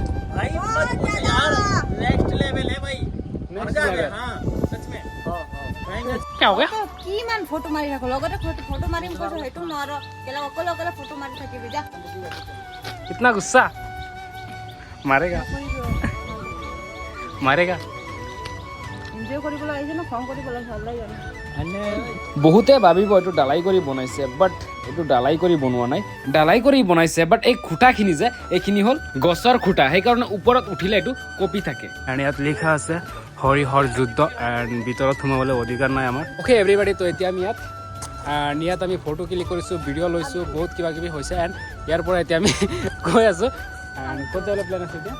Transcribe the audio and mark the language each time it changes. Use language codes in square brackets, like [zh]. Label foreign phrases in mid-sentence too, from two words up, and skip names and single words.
[hi] भाई मत पूछ यार [en] next level [hi] है भाई मजा आ गया हाँ सच में क्या हो गया [as] কিমান ফটো মাৰি থাকো লগতে ফটো মাৰিম কৈছো সেইটো নোৱাৰো কেলা অকলে অকলে ফটো মাৰি থাকিবি যা [hi] इतना गुस्सा मारेगा [as] এনজয় কৰিবলৈ আহিছে ন খং কৰিবলৈ ভাল লাগে বহুতে ভাবিব এইটো ডালাই কৰি বনাইছে বাট এইটো ডালাই কৰি বনোৱা নাই ডালাই কৰি বনাইছে বাট এই খুঁটাখিনি যে এইখিনি হ'ল গছৰ খুঁটা সেইকাৰণে ওপৰত উঠিলে এইটো কপি থাকে এণ্ড ইয়াত লিখা আছে হৰিহৰ যুদ্ধ এণ্ড ভিতৰত সোমাবলৈ অধিকাৰ নাই আমাৰ [en] okay everybody [as] তো এতিয়া আমি ইয়াত আমি ফটো ক্লিক কৰিছোঁ ভিডিঅ' লৈছোঁ বহুত কিবা কিবি হৈছে এণ্ড ইয়াৰ পৰা এতিয়া আমি গৈ আছোঁ এণ্ড ক'ত যাবলৈ প্লেন আছে এতিয়া